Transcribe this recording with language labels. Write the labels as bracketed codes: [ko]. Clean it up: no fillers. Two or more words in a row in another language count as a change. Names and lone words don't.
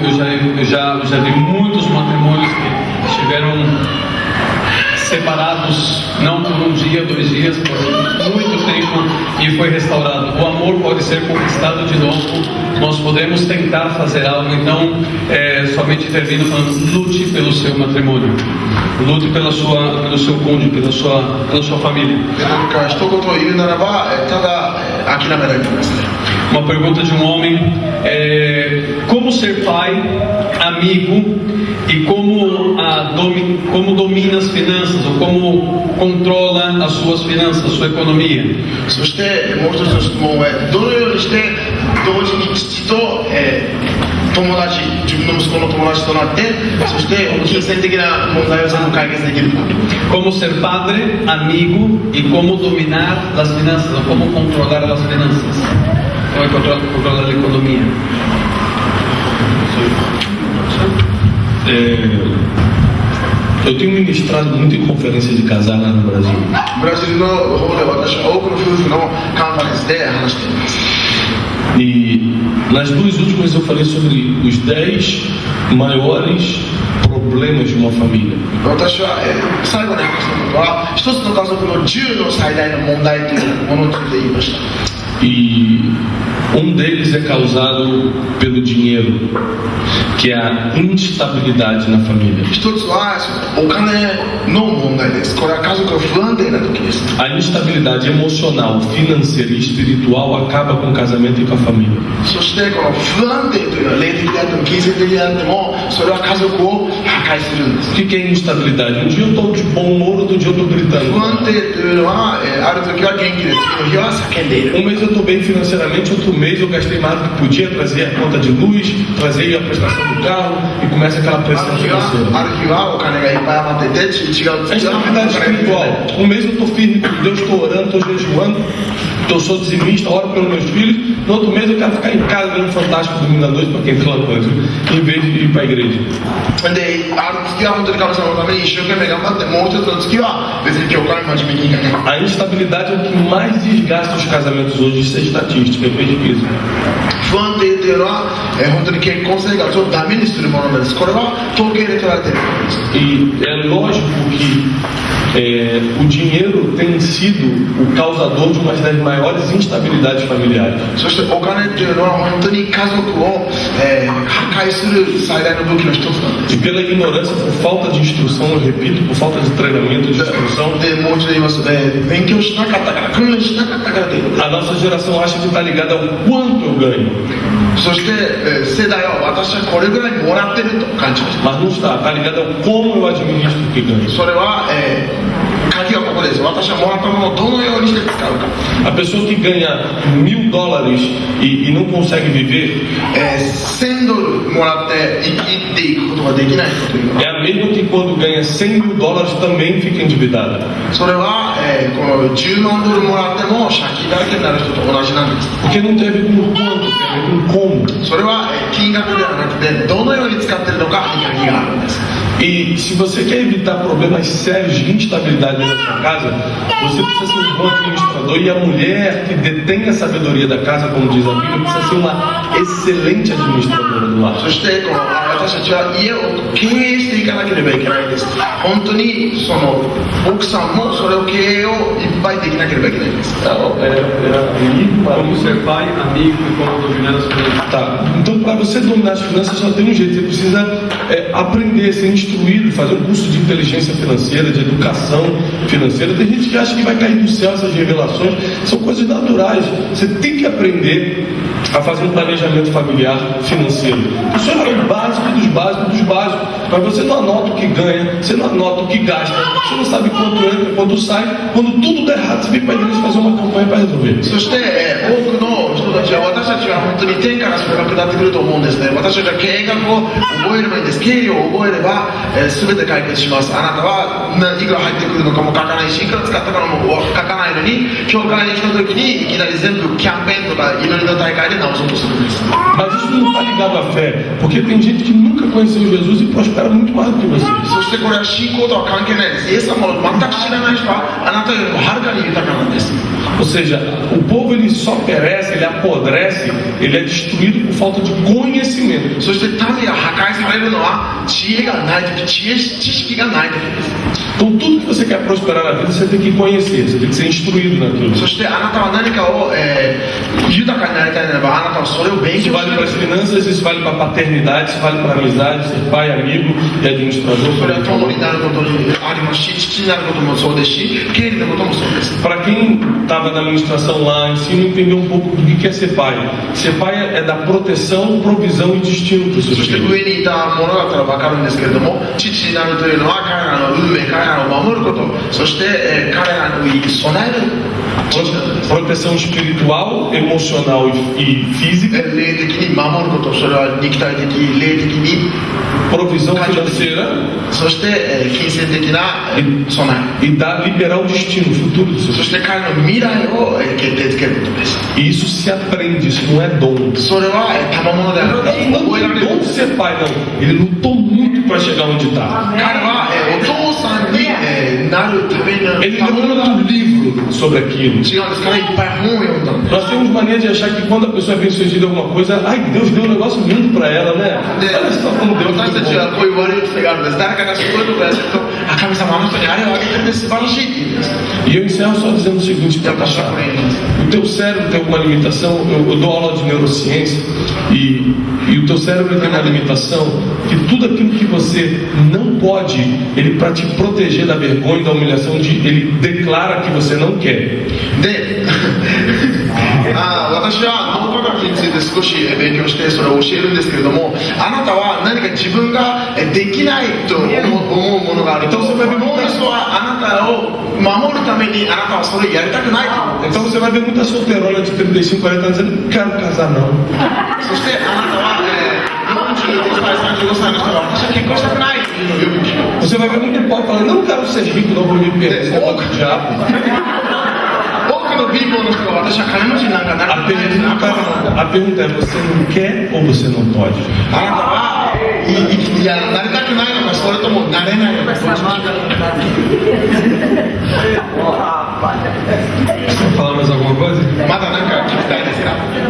[pt] Eu já vi muitos matrimônios que estiveram separados, não por um dia, 2 dias, por muito tempo, e foi restaurado. O amor pode ser conquistado de novo. Nós podemos tentar fazer algo. Então, somente termino falando: lute pelo seu matrimônio, lute pelo seu cônjuge, pela sua família. [ja] なんか一言言うならばただ諦められてますね。 [pt] Uma pergunta de um homem: como ser pai, amigo e como domina as finanças, ou como controla as suas finanças, a sua economia? [ja] そしてもう一つの質問はどのようにして同時に父と、友達、自分の息子の友達となって、そして金銭的な問題を全部解決できるか。 [pt] Como ser padre, amigo e como dominar as finanças, ou como controlar as finanças, como controlar a economia. Eu tenho ministrado muito em conferência de casal lá no Brasil. [ja] ブラジルの方で私は多くの夫婦のカンファレンスで話しています。 [pt] E nas 2 últimas eu falei sobre os 10 maiores problemas de uma família. [ja] 私は、最後に話したことは一つの家族の10の最大の問題というものについて言いました。 [pt] E um deles é causado pelo dinheiro, que é a instabilidade na família. [ja] 一つはお金の問題です。これは家族が不安定な時です。 [pt] A instabilidade emocional, financeira e espiritual acaba com o casamento e com a família. [ja] そしてこの不安定というのは霊的であっても金銭的であってもそれは家族を破壊するんです。 [pt] O que é instabilidade? Um dia eu estou de bom humor, outro dia eu estou [ja] 不 [pt] gritando. [ja] 安定というのは、ある時は元気で次の日は叫んでいる。 [pt] Um mês eu estou bem financeiramente, outro mês eu gastei mais do que podia, trazer a conta de luz, trazer a prestação do carro e começa aquela [ja] あ [pt] pressão [ja] る日は [pt] financeira. [ja] お金がいっぱい余ってて違う [pt] A instabilidade espiritual. Um mês eu estou firme com Deus, estou orando, estou jejuando, eu sou dizimista, oro pelos meus filhos. No outro mês eu quero ficar em casa vendo Fantástico domingo à noite para quem clama antes, em vez de ir para a igreja. [ja] である月は本当に神様のために一生懸命頑張ってもう一つの月は別に教会に真面目に行かない。 [pt] A instabilidade é o que mais desgasta os casamentos hoje, isso é estatística, é pesquisa. [ja] 不安定というのは、本当に結婚生活をダメにするものです。これは統計で取られているものです。 [pt] E é lógico que o dinheiro tem sido o causador de uma das maiores instabilidades familiares. [ja] そしてお金というのは本当に家族を、破壊する最大の武器の一つなんです。 [pt] E pela ignorância, por falta de instrução, eu repito, por falta de treinamento, de instrução, [ja] でもう一度言います、勉強しなかったから訓練しなかったからということで [pt] a nossa geração acha que está ligada ao quanto eu ganho. [ja] そして、世代は私はこれぐらいもらってると勘違いして [pt] Mas não está ligada ao como eu administro o que ganho. [ja] それは、鍵はこここです。私はもらったものをどのようにして使うか。 [pt] A pessoa que ganha $1000 e não consegue viver [ja] 1000 ドルもらって生きていくことができない人というの [pt] é [ja] は、 [pt] a mesma que quando ganha $100.000 também fica endividada. [ja] それは、この10万ドルもらっても借金だらけになる人と同じなんです。 [pt] Porque não tem a ver com quanto, tem a ver com como. [ja] それは、金額ではなくてどのように使っているのかに鍵があるんです。 [pt] E se você quer evitar problemas sérios de instabilidade na sua casa, você precisa ser um bom administrador. E a mulher que detém a sabedoria da casa, como diz a Bíblia, precisa ser uma excelente administradora do lar. [ja] そしてこの私たちは家を経営していかなければいけないんです。本当にその奥さんもそれを経営をいっぱいできなければいけないんです。 [pt] Como ser pai, amigo e como dominar as finanças. Tá. Então, para você dominar as finanças, só tem um jeito. Você precisa aprender, ser instruído, fazer um curso de inteligência financeira, de educação financeira. Tem gente que acha que vai cair do céu essas revelações. São coisas naturais. Você tem que aprender a fazer um planejamento familiar financeiro. Isso é o básico dos básicos dos básicos. Mas você não anota o que ganha, você não anota o que gasta, você não sabe quanto entra, quanto sai. Quando tudo der errado, você vem para a igreja fazer uma campanha para resolver. [ja] そして、多くの人たちは私たちは本当に天からそれが下ってくると思うんですね。私たちは計画を覚えればいいんです。経理を覚えれば、全て解決します。あなたはいくら入ってくるのかも書かないし、いくら使ったかも書かないのに、教会に来た時にいきなり全部キャンペーンとか祈りの大会で直そうとするんです。 [pt] Mas isso não está ligado à fé, porque tem gente que nunca conheceu Jesus e prospera muito mais do que você. [ja] そしてこれは信仰とは関係ないです。イエス様を全く知らない人はあなたよりもはるかに豊かなんです。 [pt] Ou seja, o povo ele só perece, ele apodrece, ele é destruído por falta de conhecimento. [ja] そして民が破壊されるのは知恵がない時、知識がない時です。 [pt] Então tudo que você quer prosperar na vida, você tem que conhecer, você tem que ser instruído naquilo. [ja] そしてあなたは何かを、豊かになりたいならばあなたはそれを勉 [pt] Isso [ja] 強し [pt] vale [ja] な [pt] para [ja] い [pt] as finanças, isso vale para a paternidade, isso vale para a amizade, ser pai, amigo e administrador. [ja] それは友になることにありますし、父になることもそうですし、経理のこともそうです。 [pt] Para quem estava na administração lá, ensino entender um pouco do que é ser pai. Ser pai é dar proteção, provisão e destino para os [ja] そ [pt] seus [ja] して [pt] filhos. [ja] 上にいたものだったら分かるんですけれども、父になるというのは彼らの運命、彼らを守ること、そして、彼らの生き備える父なんです。 [pt] Proteção espiritual, emocional e física. [ja] 霊的に守ること、それは肉体的、霊的に、 [pt] Provisão financeira [ja] そして、金銭的な備え、 [pt] e liberar o destino, o futuro dos [ja] そ [pt] seus [ja] して彼の未来を決定づけることです。 [pt] filhos. E isso se aprende, isso não é dom. [ja] それは賜物である。 [pt] Não [ja] 覚えられ [pt] tem [ja] る。 [pt] dom de ser pai, não. Ele lutou muito para chegar onde está. [ja] 彼は、お父さんに、なるための [pt] Ele [ja] 賜 [pt] leu [ja] 物だ。 [pt] muito livro sobre aquilo. [ja] 違うんですからいっぱい本を読んだんです。 [pt] Nós temos mania de achar que quando a pessoa é bem-sucedida em alguma coisa, ai, Deus deu um negócio lindo para ela, né? [ja] で [pt] Olha só como Deus [ja] 私たち [pt] deu [ja] はこういう悪い癖があるんです。誰かがすごいことをやってると、神様あの人にあれをあげてるんです素晴らしいって言うんです。 [pt] E eu encerro só dizendo o seguinte para [ja] 私は [pt] passar. [ja] これ言います。 [pt] O teu cérebro tem uma limitação, eu dou aula de neurociência, e o teu cérebro tem uma limitação que tudo aquilo que você não pode, ele para te proteger da vergonha e da humilhação, ele declara que você não quer. [ja] で私は脳科学について少し勉強してそれを教えるんですけれども、あなたは何か自分ができないと思うものがあると、脳みそはあなたを守るためにあなたはそれをやりたくないと思うんです。 [pt] Então você vai ver muita solteirona de 35, 40 anos dizendo, não quero casar não. [ja] そしてあなたは、41歳、35歳の人が私は結婚したくないというのをよく聞く。 [pt] Você vai ver muito pobre falando, não quero ser rico, não vou me perder, esse negócio do diabo. [ja] 多くの貧乏の人が私は金持ちになんかなりたくないです。 [pt] A pergunta é, você não quer ou você não pode? [ja] あなたはいやなりたくないのかそれともなれないのか。 [pt] Falar mais alguma coisa? [ja] まだ何か聞きたいですか？